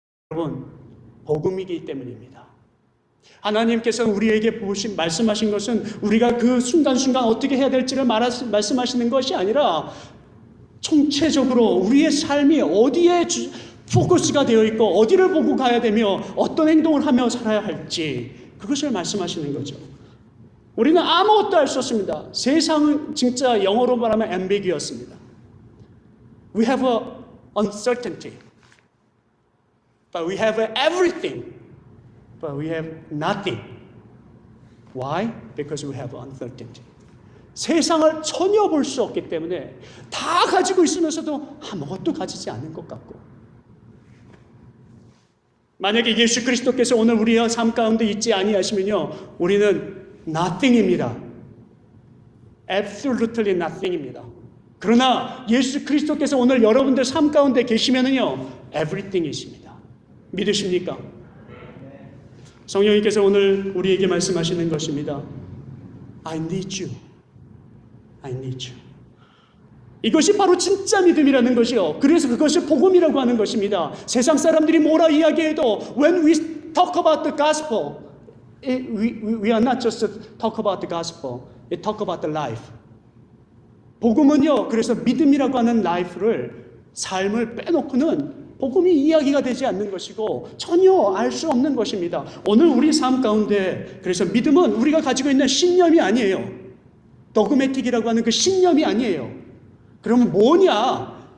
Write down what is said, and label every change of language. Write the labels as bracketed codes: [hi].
[ko] 여러분, 복음이기 때문입니다. 하나님께서 우리에게 말씀하신 것은 우리가 그 순간순간 어떻게 해야 될지를 말씀하시는 것이 아니라 총체적으로 우리의 삶이 어디에 포커스가 되어 있고 어디를 보고 가야 되며 어떤 행동을 하며 살아야 할지, 그것을 말씀하시는 거죠. 우리는 아무것도 알 수 없습니다. 세상은 진짜 영어로 말하면 ambiguous입니다. [en] We have a uncertainty, but we have everything, but we have nothing. Why? Because we have uncertainty. [ko] 세상을 전혀 볼 수 없기 때문에 다 가지고 있으면서도 아무것도 가지지 않은 것 같고, 만약에 예수 그리스도께서 오늘 우리의 삶 가운데 있지 아니하시면요, 우리는 nothing입니다. [en] Absolutely nothing입니다. [ko] 그러나 예수 그리스도께서 오늘 여러분들 삶 가운데 계시면은요, everything이십니다. 믿으십니까? 성령님께서 오늘 우리에게 말씀하시는 것입니다. [en] I need you. I need you. [ko] 이것이 바로 진짜 믿음이라는 것이요, 그래서 그것을 복음이라고 하는 것입니다. 세상 사람들이 뭐라 이야기해도 [en] when we talk about the gospel, we are not just talk about the gospel, we talk about the life. [ko] 복음은요, 그래서 믿음이라고 하는 삶을 빼놓고는 복음이 이야기가 되지 않는 것이고 전혀 알 수 없는 것입니다. 오늘 우리 삶 가운데 그래서 믿음은 우리가 가지고 있는 신념이 아니에요. 도그매틱이라고 하는 그 신념이 아니에요. 그러면 뭐냐?